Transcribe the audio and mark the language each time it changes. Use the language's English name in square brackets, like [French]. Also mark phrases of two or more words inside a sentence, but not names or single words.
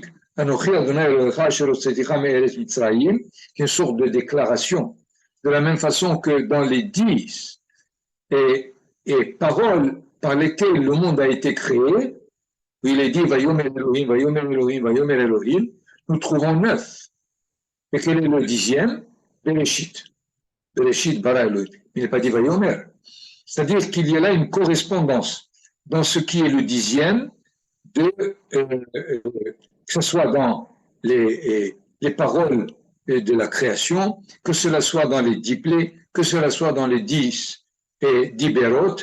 [French] Qui est une sorte de déclaration. De la même façon que dans les 10 paroles par lesquelles le monde a été créé, où il est dit [Hebrew] ויאמר אלהים, ויאמר אלהים, ויאמר אלהים, [French] nous trouvons 9. Et quel est le 10e? Bereshit. [Hebrew] בראשית ברא אלהים. [French] Il n'est pas dit Vayomer. C'est-à-dire qu'il y a là une correspondance dans ce qui est le 10e, que ce soit dans les paroles de la création, que cela soit dans les 10 plaies, que cela soit dans les 10 d'Ibérot.